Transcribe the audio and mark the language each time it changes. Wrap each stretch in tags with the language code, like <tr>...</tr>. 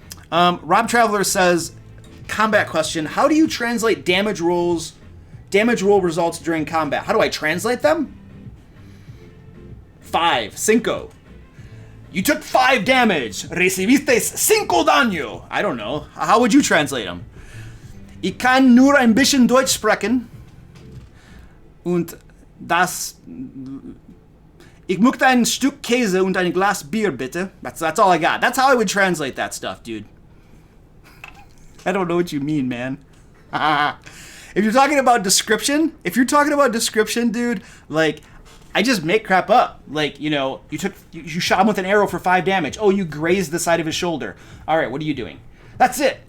<en>Rob Traveler says, combat question, how do you translate damage roll results during combat? How do I translate them? 5. You took 5 damage.</en> <es>Recibiste 5 daño.</es> <en>I don't know. How would you translate them?</en> <de>Ich kann nur ein bisschen Deutsch sprechen. Und das... Ich möchte ein Stück Käse und ein Glas Bier, bitte.</de> <en>That's all I got. That's how I would translate that stuff, dude. I don't know what you mean, man. If you're talking about description, dude, like... I just make crap up. Like, you shot him with an arrow for 5 damage. Oh, you grazed the side of his shoulder. All right, what are you doing? That's it.</en>